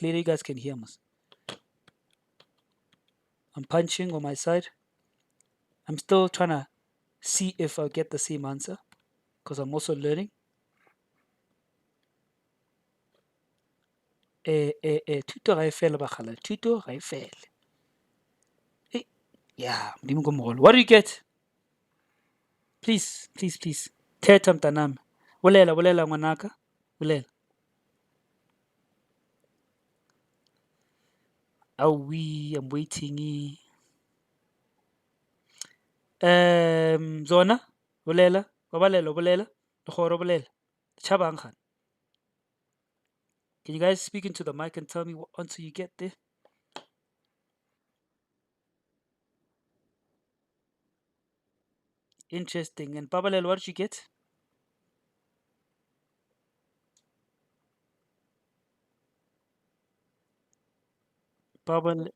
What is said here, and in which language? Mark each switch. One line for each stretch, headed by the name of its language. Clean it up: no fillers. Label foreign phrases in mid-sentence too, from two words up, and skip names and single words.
English: You guys can hear me. I'm punching on my side. I'm still trying to see if I'll get the same answer because I'm also learning.
Tswana: Tuto ga e fele bagala. Tuto ga e fele.
English: Yeah, what do you get? Please, please, please.
Xhosa: Thetha mntanami.
Tswana: Bolela, bolela ngwanaka. Bolela.
English: I'm waiting.
Tswana: Zona, bolela, babalelo, bolela, legoro, bolela. Chabang khan.
English: Can you guys speak into the mic and tell me what answer you get there? Interesting. And Babalel, what did you get? Babal.